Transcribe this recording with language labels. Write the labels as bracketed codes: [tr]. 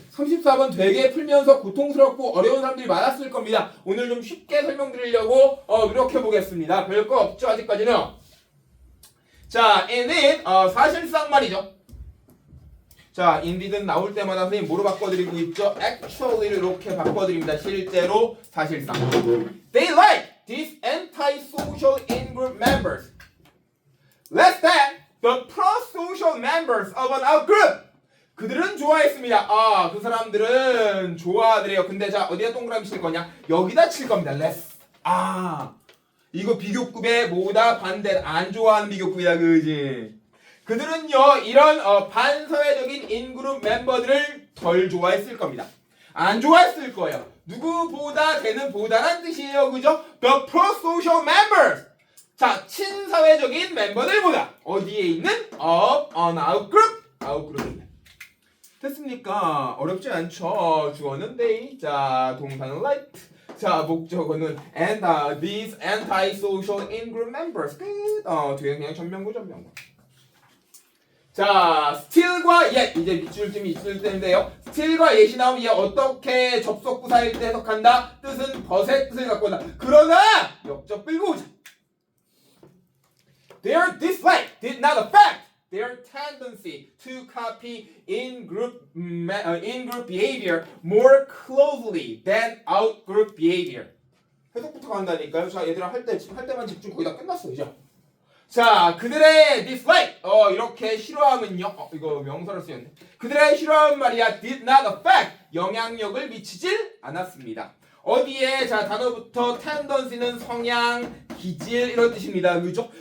[ko] 34번 되게 풀면서 고통스럽고 어려운 사람들이 많았을 겁니다. 오늘 좀 쉽게 설명드리려고 노력해 보겠습니다. 별거 없죠 아직까지는. 자, indeed 사실상 말이죠. 자, indeed는 나올 때마다 선생님 뭐로 바꿔드리고 있죠? actually를 이렇게 바꿔드립니다. 실제로 사실상. [en] They like these anti-social in-group members less than the pro-social members of an out-group. [ko] 그들은 좋아했습니다. 아, 그 사람들은 좋아하더래요. 근데 자, 어디다 동그라미 칠 거냐? 여기다 칠 겁니다. less. 아, 이거 비교급의 뭐보다 반대, 안 좋아하는 비교급이야, 그지? 그들은요, 이런 반사회적인 인그룹 멤버들을 덜 좋아했을 겁니다. 안 좋아했을 거예요. 누구보다 되는 보다란 뜻이에요, 그죠? [en] The pro-social members. [ko] 자, 친사회적인 멤버들보다 어디에 있는 [en] of an out-group, [ko] out-group입니다. 됐습니까? 어렵지 않죠? 주어는 they, 자, 동사는 like, 자, 목적어는 [en] and these anti-social in-group members. [ko] 끝. 뒤에 그냥 전명구. 자, still과 yet 이제 밑줄 쯤이 있을 텐데요. still과 yet이 나오면 얘 어떻게 접속부사일 때 해석한다? 뜻은 벗의 뜻을 갖고 온다. 그러나 역적 끌고 오자. [en] Their dislike did not affect their tendency to copy in-group behavior more closely than out-group behavior. [ko] 해석부터 간다니까요. 자, 얘들아 할 때만 집중 거의 다 끝났어, 이제. 자, 그들의 dislike 이렇게 싫어함은요. 이거 명사를 쓰였네. 그들의 싫어함은 말이야 [en] did not affect [ko] 영향력을 미치질 않았습니다. 어디에? 자, 단어부터 tendency는 성향, 기질 이런 뜻입니다. 그죠?